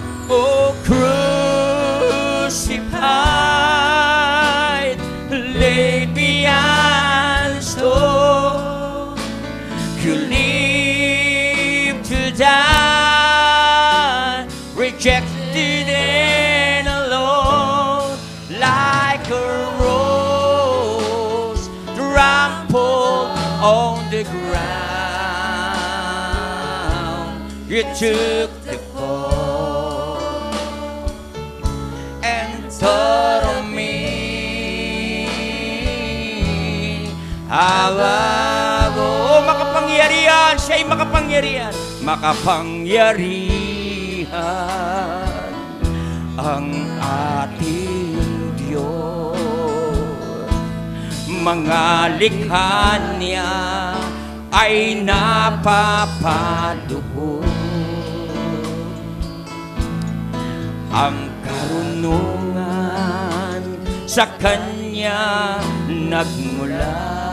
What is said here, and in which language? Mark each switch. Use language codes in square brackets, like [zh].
[en] Oh, crucified, laid beyond the stone, you live to die, rejected and alone, like a rose trampled on the ground. You took the fall and thought of me. [tl] Oh, makapangyarihan, siya'y makapangyarihan. Makapangyarihan ang ating Diyos. Mga likha niya ay napapaluhod. Ang karunungan sa Kanya nagmula.